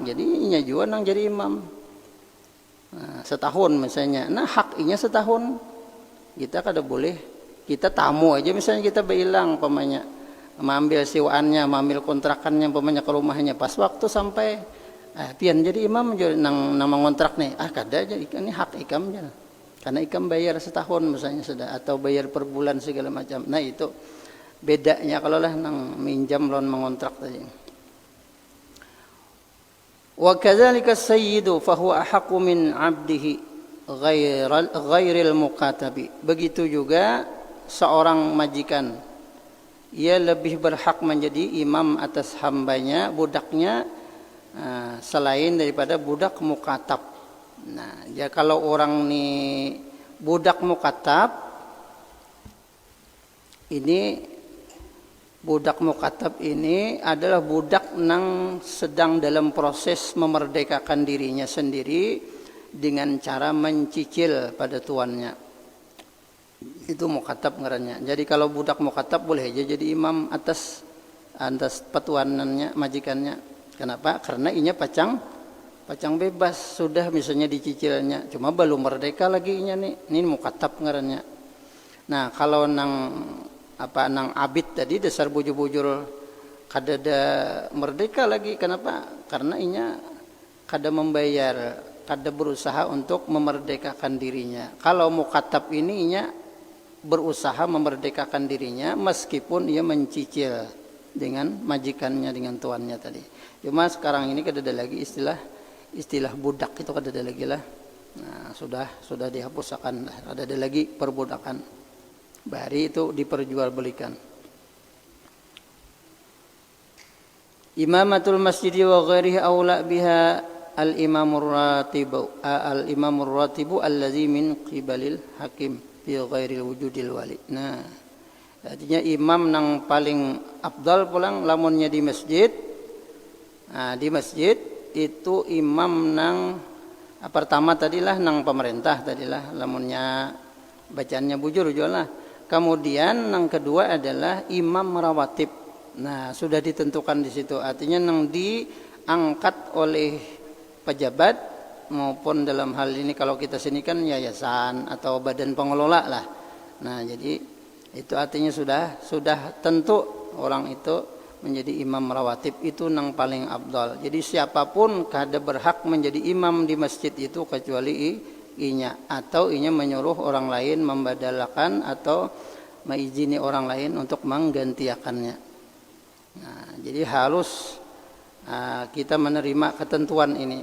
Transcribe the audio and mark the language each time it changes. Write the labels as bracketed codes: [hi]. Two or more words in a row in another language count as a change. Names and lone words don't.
[bjn] Jadi inya juga nang jadi imam. Nah, setahun misalnya, nah haknya setahun kita kada boleh, kita tamu aja misalnya kita bilang pamanya mengambil siwaannya, mengambil kontrakannya umpamanya ke rumahnya, pas waktu sampai pian jadi imam nang mengontrak nih, kada aja ini hak ikam aja. Karena ikam bayar setahun misalnya sudah, atau bayar per bulan segala macam. Nah itu bedanya kalau lah nang minjam lawan mengontrak tadi. [ar] وكذلك السيد فهو أحق من عبده غير المكاتب. [id] Begitu juga seorang majikan, ia lebih berhak menjadi imam atas hambanya, budaknya, selain daripada budak mukatab. [bjn] Nah, ya kalau orang nih budak mukatab, ini budak mukatab ini adalah budak nang sedang dalam proses memerdekakan dirinya sendiri dengan cara mencicil pada tuannya. Itu mukatab ngarannya. Jadi kalau budak mukatab boleh aja jadi imam atas patuanannya, majikannya. Kenapa? Karena inya pacang bebas sudah misalnya dicicilnya, cuma belum merdeka lagi inya nih. Ini mukatab ngarannya. Nah, kalau nang abid tadi dasar bujur-bujur kada merdeka lagi. Kenapa? Karena inya kada membayar, kada berusaha untuk memerdekakan dirinya. Kalau mukatab ini inya berusaha memerdekakan dirinya meskipun ia mencicil dengan majikannya, dengan tuannya tadi. Cuma sekarang ini kada ada lagi istilah budak, itu kada ada lagi lah. Nah, sudah dihapuskan lah. [id] Ada lagi perbudakan. [bjn] Bari itu diperjualbelikan. [ar] إمامة المسجد وغيره أولى بها الإمام الراتب الذي من قبل الحاكم في غير وجود الولي. [bjn] Nah, artinya imam nang paling afdal pulang lamunnya di masjid. Nah, di masjid itu imam nang pertama tadilah nang pemerintah tadilah lamunnya bacaannya bujur jualah. Kemudian nang kedua adalah imam rawatib. Nah, sudah ditentukan di situ. Artinya nang diangkat oleh pejabat maupun dalam hal ini kalau kita sini kan yayasan atau badan pengelola lah. Nah, jadi itu artinya sudah tentu orang itu menjadi imam rawatib, itu nang paling afdal. Jadi siapapun kada berhak menjadi imam di masjid itu kecuali inya, atau inya menyuruh orang lain membadalakan atau mengizini orang lain untuk menggantikannya. [id] Nah, jadi harus kita menerima ketentuan ini.